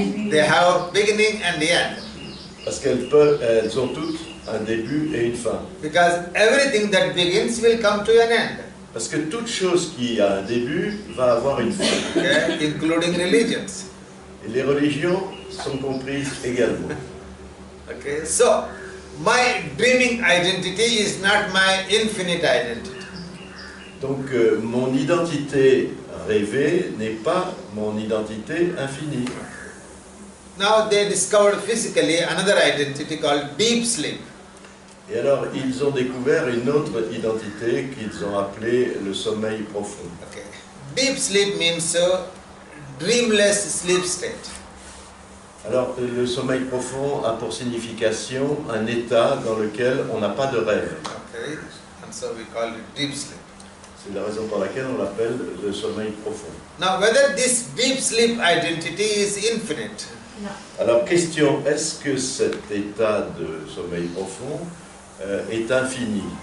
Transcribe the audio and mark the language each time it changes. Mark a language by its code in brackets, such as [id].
[en] They have beginning and the end. [fr] Parce qu'elles ont toutes un début et une fin. [en] Because everything that begins will come to an end. [fr] Parce que toute chose qui a un début va avoir une fin. [en] Okay, including religions. [fr] Et les religions sont comprises également. [en] Okay, so my dreaming identity is not my infinite identity. [fr] Donc mon identité rêvée n'est pas mon identité infinie. [en] Now they discovered physically another identity called deep sleep. [fr] Et alors ils ont découvert une autre identité qu'ils ont appelée le sommeil profond. [en] Okay. Deep sleep means dreamless sleep state. [fr] Alors le sommeil profond a pour signification un état dans lequel on n'a pas de rêve. [en] Okay, and so we call it deep sleep. [fr] C'est la raison pour laquelle on l'appelle le sommeil profond. [en] Now whether this deep sleep identity is infinite? [fr] Alors question, est-ce que cet état de sommeil profond est infini?